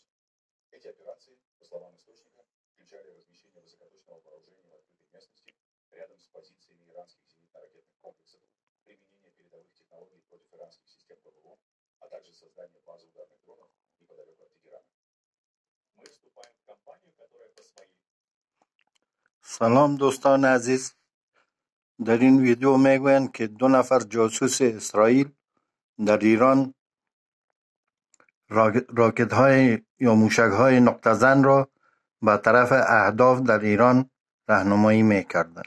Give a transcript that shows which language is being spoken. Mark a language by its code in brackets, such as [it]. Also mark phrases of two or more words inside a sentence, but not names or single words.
[ru] Эти операции, по словам источника, включали размещение высокоточного вооружения в открытой местности рядом с позициями иранских зенитно-ракетных комплексов, применение передовых технологий против иранских систем ПВО, а также создание базы ударных дронов неподалеку от Тегерана. Мы вступаем в кампанию, которая по своей... [fa] سلام دوستان عزیز. در این ویدیو میگویند که 2 نفر جاسوس اسرائیل در ایران راکت های یا موشک های نقطه زن را به طرف اهداف در ایران راهنمایی میکردند.